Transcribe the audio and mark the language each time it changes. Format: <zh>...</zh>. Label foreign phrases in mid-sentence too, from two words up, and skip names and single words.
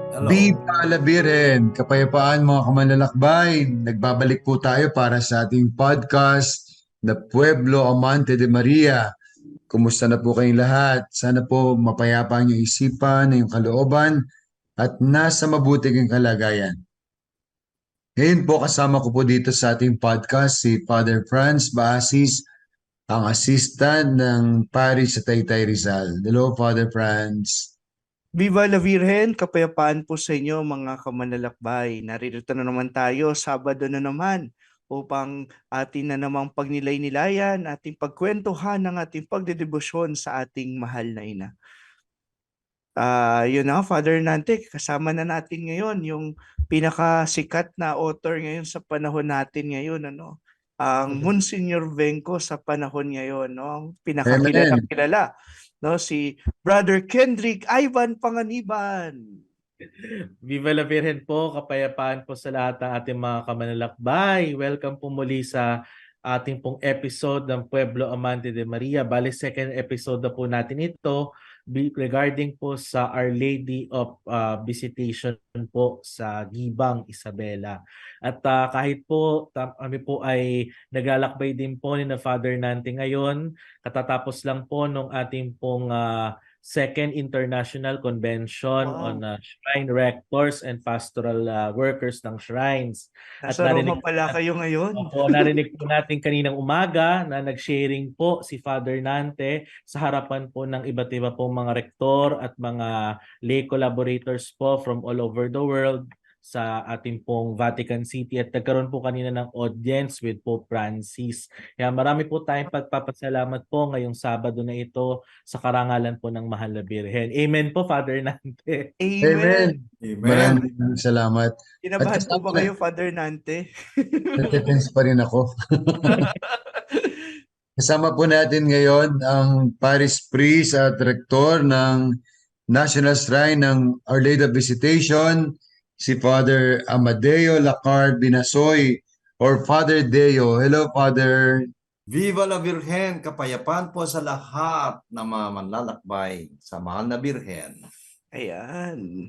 <es>Viva la Virgen!</es> <tl>Kapayapaan mga kamanlalakbay! Nagbabalik po tayo para sa ating podcast na Pueblo Amante de Maria. Kumusta na po kayong lahat? Sana po mapayapa ang iyong isipan, ang iyong kalooban at nasa mabuti kang kalagayan. Ngayon po kasama ko po dito sa ating podcast si Father Franz Baasis, ang assistant ng parish sa Taytay Rizal. Hello, Father Franz.</tl> <es>Viva la Virgen,</es> <tl>kapayapaan po sa inyo mga kamanlalakbay. Naririto na naman tayo, Sabado na naman, upang atin na namang pagnilay-nilayan, ating pagkwentuhan ng ating pagdedebosyon sa ating mahal na ina. Yun na, Father Nante, kasama na natin ngayon yung pinakasikat na author ngayon sa panahon natin ngayon, ang Monsignor Venco sa panahon ngayon, no? Ang Amen. pinakakilala, no? Si Brother Kendrick Ivan Panganiban.</tl> <es>Viva la Virgen</es> <tl>po, kapayapaan po sa lahat ng ating mga kamanlalakbay. Welcome po muli sa ating pong episode ng Pueblo Amante de Maria. Bali,</tl> <en>second episode</en> <tl>na po natin ito regarding po sa Our Lady of Visitation po sa Gibang, Isabela. At kahit po kami po ay naglalakbay din po ni na Father Nante ngayon, katatapos lang po nung ating pong Second International Convention on Shrine Rectors and Pastoral Workers ng Shrines. Nasa Roma pala kayo ngayon. Narinig po natin kaninang umaga na nag-sharing po si Father Nante sa harapan po ng iba't iba pong mga rektor at mga</tl> <en>lay collaborators</en> <tl>po</tl> <en>from all over the world</en> <tl>sa ating pong Vatican City at nagkaroon po kanina ng</tl> <en>audience with</en> <tl>Pope Francis. Kaya marami po tayong pagpapasalamat po ngayong Sabado na ito sa karangalan po ng Mahal na Birhen. Amen po, Father Nante. Amen. Maraming salamat. Kinabahan po ba kayo, Father Nante? Nag-defense pa rin ako. Kasama po natin ngayon ang</tl> <en>Parish Priest</en> <tl>at Rector ng National Shrine ng Our Lady of Visitation, si Father Amadeo Lacard Binasoy or Father Deo. Hello, Father.</tl> <es>Viva la Virgen!</es> <tl>Kapayapaan po sa lahat na mga manlalakbay sa mahal na Birhen. Ayan.</tl>